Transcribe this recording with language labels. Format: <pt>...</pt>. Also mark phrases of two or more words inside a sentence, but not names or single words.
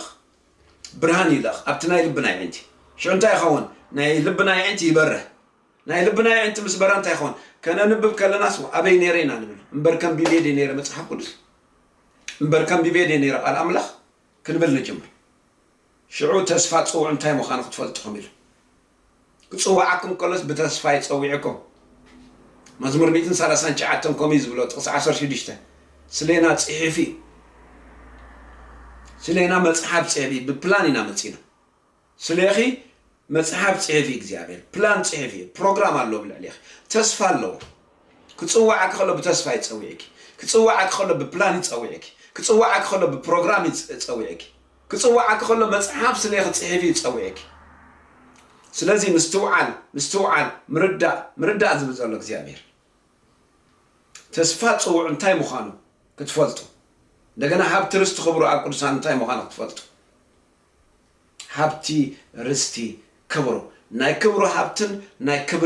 <ti>ብርሃን ይለኽ ኣብቲ ናይ ልብና ይዕንቲ ሽዑ እንታይ ይኸውን ናይ ልብና ይዕንቲ ይበርህ ናይ ልብና ይዕንቲ ምስ በራ እንታይ ይኸውን ከነንብብ ከለናስ ኣበይ ነይረ ኢና ንብል እምበር ከም ቢቤድ ነይረ መጽሓፍ ቅዱስ እምበር ከም ቢቤድ ነይረ ቃል ኣምላኽ ክንብል ንጅምር ሽዑ ተስፋ ጽውዕ እንታይ ምዃኑ ክትፈልጥኩም ኢሉ ክጽዋዓኩም ከሎስ ብተስፋ ይጸውዕኩም መዝሙር 139 ከምኡ ዝብሎ ጥቕሲ 16 ስለና ጽሒፊ ስለና መጽሓፍ ጽሒፊ ብፕላን ኢና መጺና ስለኺ መጽሓፍ ጽሒፊ እግዚአብሔር ፕላን ጽሒፊ</ti> <am>ፕሮግራም አለው</am> <ti>ብልዕሊኺ</ti> <am>ተስፋ አለው</am> <ti>ክጽዋዓክ ከሎ ብተስፋ ይጸውዕኪ ክጽዋዓክ ከሎ ብፕላን ይጸውዕኪ ክጽዋዓክ ከሎ ብፕሮግራም ይጸውዕኪ ክጽዋዓክ ከሎ መጽሓፍ ስለኺ ጽሒፊ ይጸውዕኪ ስለዚ ምስትውዓል ምርዳእ ዝብል ዘሎ እግዚአብሔር ተስፋ ጽውዕ እንታይ ምዃኑ ክትፈልጡ እንደገና ሃብቲ ርስቲ ክብሩ ኣብ ቅዱሳን እንታይ ምዃኑ ክትፈልጡ ሃብቲ ርስቲ ክብሩ ናይ ክብሩ ሃብትን ናይ ክብሪ</ti>